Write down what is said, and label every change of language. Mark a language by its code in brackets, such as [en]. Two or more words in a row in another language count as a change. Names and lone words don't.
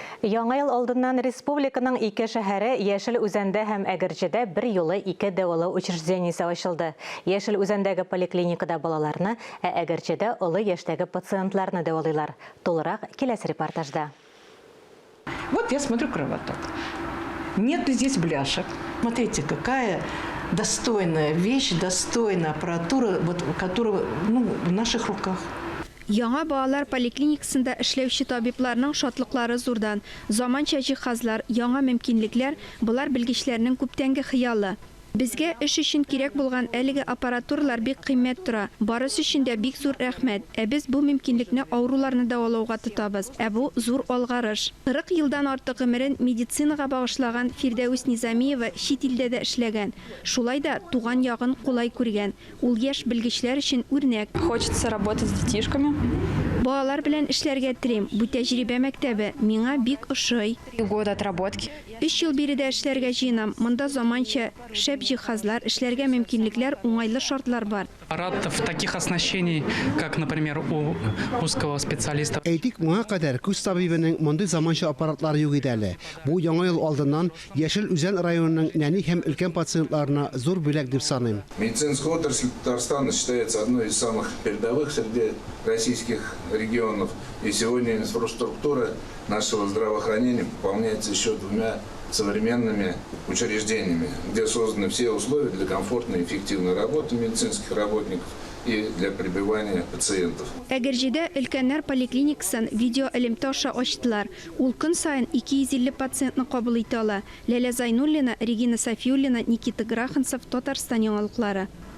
[tt] Яңа ел алдыннан республиканың ике шәһәре Яшел Үзәндә һәм Әгерҗедә бер юлы ике дәвалау учреждениесе ачылды. Яшел Үзәндәге поликлиникада балаларны, ә Әгерҗедә олы яшьтәге пациентларны дәвалыйлар. Тулырак киләсе репортажда. [ru] Вот я смотрю кровоток. Нет ли здесь бляшек? Смотрите, какая достойная вещь, достойная аппаратура, вот, которая в наших руках. [tt] Яңа балалар поликлиникасында эшләүче табибларның шатлыклары зурдан. Заманча җиһазлар, яңа мөмкинлекләр булар белгечләрнең күптәнге хыялы. Безгә эш өчен кирәк булган әлеге аппаратуралар бик кыйммәт тора. Барысы өчен дә бик зур рәхмәт. Без бу мөмкинлекне авыруларны дәвалауга тотабыз. Бу зур алгарыш. 40 елдан артык гомерен медицинага багышлаган Фирдәүс Низамиева чит илдә дә эшләгән. Шулай да туган ягын кулай күргән. Ул яшь белгечләр өчен үрнәк. [ru] Хочется работать с детишками. [tt] Балалар белән эшләргә телим. Бу тәҗрибә мәктәбе миңа бик ошый. [ru] 3 года отработки. [tt] 3 ел биредә эшләргә җыенам. Монда заманча шәп җиһазлар, эшләргә мөмкинлекләр, уңайлы шартлар бар. [ru] Аппаратов таких оснащений, как, например, у узкого специалиста. [tt] Әйтик, моңа кадәр күз табибының мондый заманча аппаратлары юк иде әле. Бу яңа ел алдыннан Яшел Үзән районының нәни һәм өлкән пациентларына зур бүләк дип саныйм. [ru] Медицинская отрасль Татарстана считается одной из самых передовых среди российских регионов. И сегодня инфраструктура нашего здравоохранения пополняется еще 2 современными учреждениями, где созданы все условия для комфортной и эффективной работы медицинских работников и для пребывания пациентов. [tt] Әгерҗедә өлкәннәр поликлиникасын видео элемташа ачтылар. Ул көн сайын 250 пациентны кабул итә ала. Ләлә Зайнуллина, Регина Сафиуллина, Никита Граханцев, Татарстан яңалыклары.